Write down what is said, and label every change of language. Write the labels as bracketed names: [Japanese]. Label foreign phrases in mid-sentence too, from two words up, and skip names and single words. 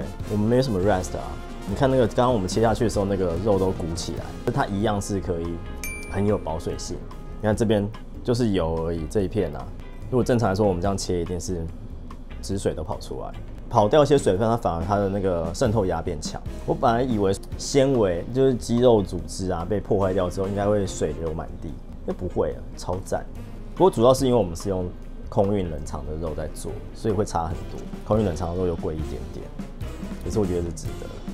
[Chinese] 我們沒什麼 rest 啊。你看那個剛剛我們切下去的時候，那個肉都鼓起來，它一樣是可以很有保水性。你看這邊就是油而已，這一片啊，如果正常來說我們這樣切一定是汁水都跑出来。跑掉一些水分，它反而它的那個滲透壓变强。我本來以為纖維就是肌肉組織啊被破壞掉之後，應該會水流滿地，那不會啊，超讚。不過主要是因為我們是用空運冷藏的肉在做，所以會差很多。空運冷藏的肉又貴一點點，可是我覺得是值得。